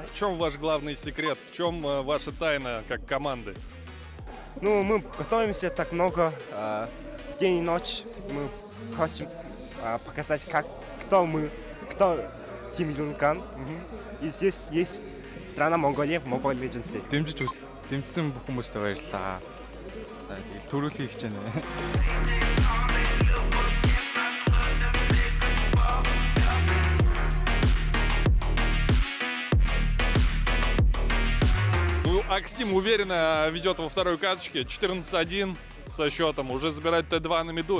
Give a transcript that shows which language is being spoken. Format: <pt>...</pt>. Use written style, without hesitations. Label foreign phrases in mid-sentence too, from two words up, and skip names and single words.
<ru>В чем ваш главный секрет? В чем ваша тайна как команды? Ну, мы готовимся так много. День и ночь. Мы хотим показать, кто мы, кто Team Lilgun. И здесь есть страна Монголия, Mobile Legends.</ru> <mn>Дэмжсэн бүх хүмүүстээ баярлалаа. За тэгэл төрүүлхий хийж байна.</mn> <ru>Ну, Акстим уверенно ведет во второй каточке. 14-1 со счетом. Уже забирает Т2 на миду.</ru>